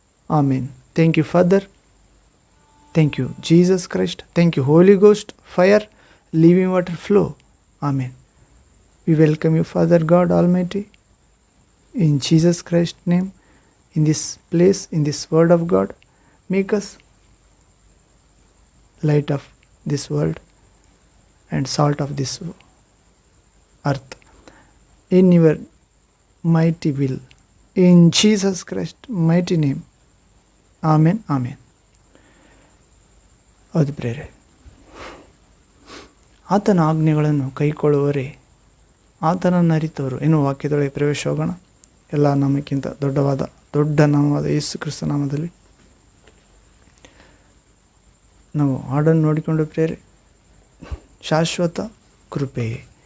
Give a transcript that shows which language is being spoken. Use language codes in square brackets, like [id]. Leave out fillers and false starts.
[en] Amen. Thank you Father. Thank you Jesus Christ. Thank you Holy Ghost, fire, living water flow. Amen. We welcome you, Father God Almighty, in Jesus Christ's name, in this place, in this word of God. Make us light of this world and salt of this earth. In your mighty will, in Jesus Christ's mighty name. Amen. Amen. [kn] ಹೌದು ಪ್ರೇರೆ, ಆತನ ಆಜ್ಞೆಗಳನ್ನು ಕೈಕೊಳ್ಳುವವರೇ ಆತನನ್ನು ಅರಿತವರು ಎನ್ನುವ ವಾಕ್ಯದೊಳಗೆ ಪ್ರವೇಶ ಹೋಗೋಣ. ಎಲ್ಲ ನಾಮಕ್ಕಿಂತ ದೊಡ್ಡ ನಾಮವಾದ ಯೇಸು ಕ್ರಿಸ್ತ ನಾಮದಲ್ಲಿ ನಾವು ಹಾಡನ್ನು ನೋಡಿಕೊಂಡು ಪ್ರೇರೆ, ಶಾಶ್ವತ ಕೃಪೆಯೇ.